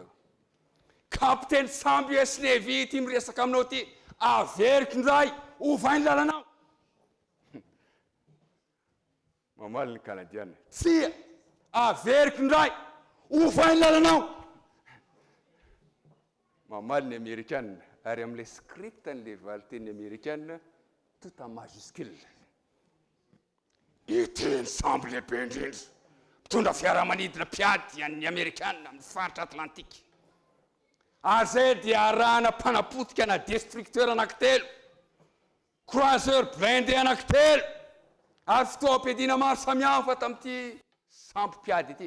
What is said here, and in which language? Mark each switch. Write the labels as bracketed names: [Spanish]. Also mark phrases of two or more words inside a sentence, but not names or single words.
[Malagasy] Kapiteny sambo US Navy ty miresaka aminao ty, averiky ndray, ovay ny lalanao. Mamaly ny kanadiana. Tsia, averiky ndray, ovay ny lalanao. Mamaly ny Amerikanina, ary amin'ilay script n'ilay valiteny Amerikanina, [French] tout en majuscule. [Malagasy] Iteny sambo lehibe indrindra, mitondra fiaramanidina piady an'ny Amerikanina amin'ny faritra Atlantika. Azay dia arahana mpanapotika na destructeur anankitelo, [French] croiseur blindé [Malagasy] anankitelo, ary fitoam-piadiana maro samihafa tamin'ity sambo piady ity.